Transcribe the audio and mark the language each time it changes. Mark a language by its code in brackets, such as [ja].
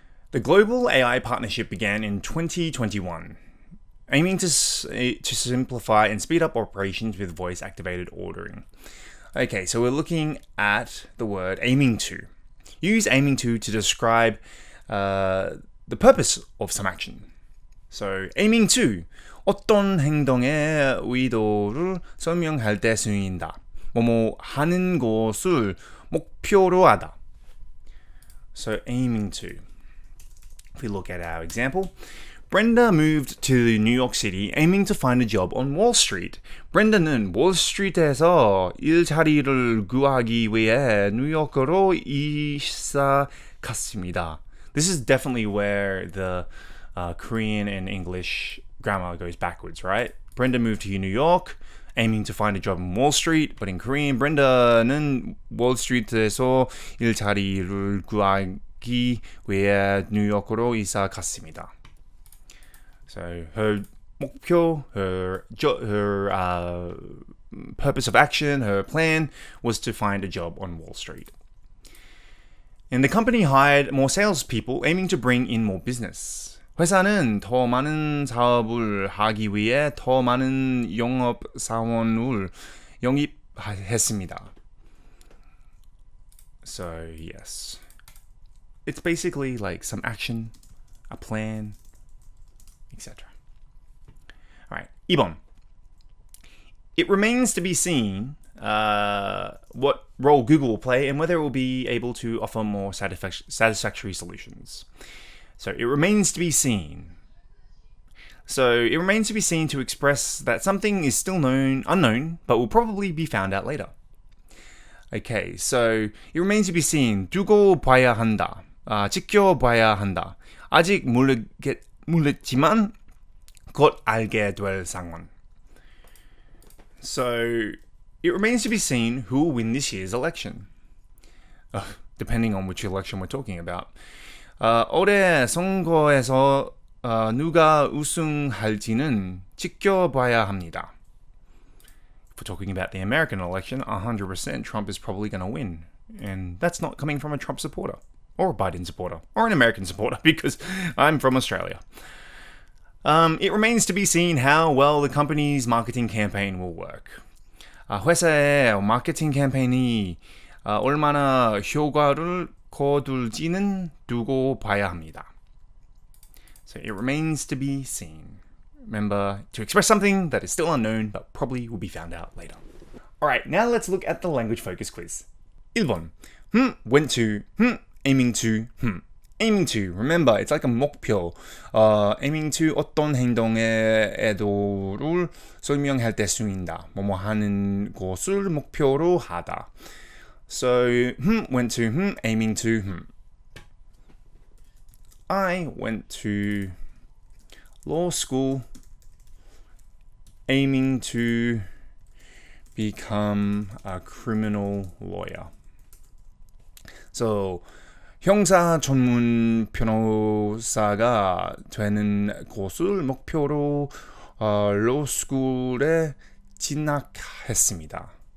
[en] The global AI partnership began in 2021, aiming to simplify and speed up operations with voice-activated ordering. Okay, so we're looking at the word aiming to. Use aiming to describe the purpose of some action. So, aiming to [ko] 어떤 행동의 의도를 설명할 때 쓰인다. 뭐뭐 하는 것을 목표로 하다. [en] So, aiming to. If we look at our example, Brenda moved to New York City aiming to find a job on Wall Street. [ko] 브렌다는 월스트리트에서 일자리를 구하기 위해 뉴욕으로 이사 갔습니다. [en] This is definitely where the Korean and English grammar goes backwards, right? Brenda moved to New York aiming to find a job on Wall Street, but in Korean, [ko] 브렌다는 월스트리트에서 일자리를 구하기 위해 뉴욕으로 이사 갔습니다. [en] So her 목표, her purpose of action, her plan was to find a job on Wall Street. And the company hired more salespeople aiming to bring in more business. [ko] 회사는 더 많은 사업을 하기 위해 더 많은 영업 사원을 영입했습니다. [en] So yes, it's basically like some action, a plan, etc. Alright, [ko] 2번. [en] It remains to be seen what role Google will play and whether it will be able to offer more satisfactory solutions. So it remains to be seen. So it remains to be seen to express that something is still unknown, but will probably be found out later. Okay, so it remains to be seen. [ko] 두고 봐야 한다. 지켜봐야 한다. 아직 모르겠지만 곧 알게 될 상황. [en] So, it remains to be seen who will win this year's election. Depending on which election we're talking about. [ko] 올해 선거에서 누가 우승할지는 지켜봐야 합니다. [en] If we're talking about the American election, 100% Trump is probably going to win. And that's not coming from a Trump supporter, or a Biden supporter, or an American supporter, because I'm from Australia. It remains to be seen how well the company's marketing campaign will work. [ko] 회사의 마케팅 캠페인이 얼마나 효과를 거둘지는 두고 봐야 합니다. [en] So it remains to be seen. Remember to express something that is still unknown but probably will be found out later. Alright, now let's look at the language focus quiz. [ko] 1번. [en] Went to, aiming to, Aiming to, remember, it's like a 목표. Aiming to [ko] 어떤 행동의 의도를 설명할 때 쓰인다. 뭐뭐 하는 것을 목표로 하다. [en] So, went to, aiming to, I went to law school aiming to become a criminal lawyer. [ko] So, 형사 전문 변호사가 되는 것을 목표로 로스쿨에 진학했습니다.